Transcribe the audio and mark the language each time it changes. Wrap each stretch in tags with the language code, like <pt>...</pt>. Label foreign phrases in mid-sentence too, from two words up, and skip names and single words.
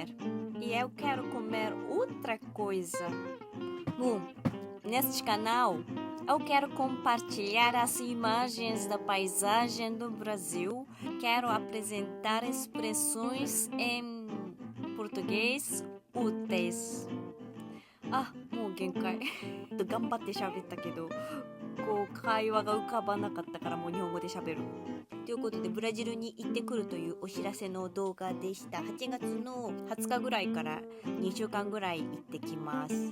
<pt>E eu quero comer outra coisa. Bom, neste canal eu quero compartilhar as imagens da paisagem do Brasil. Quero apresentar expressões em português úteis.</pt> <ja>もう限界。頑張って喋ったけど、会話が浮かばなかったからもう日本語で喋る。ということでブラジルに行ってくるというお知らせの動画でした。8月の20日ぐらいから2週間ぐらい行ってきます。</ja>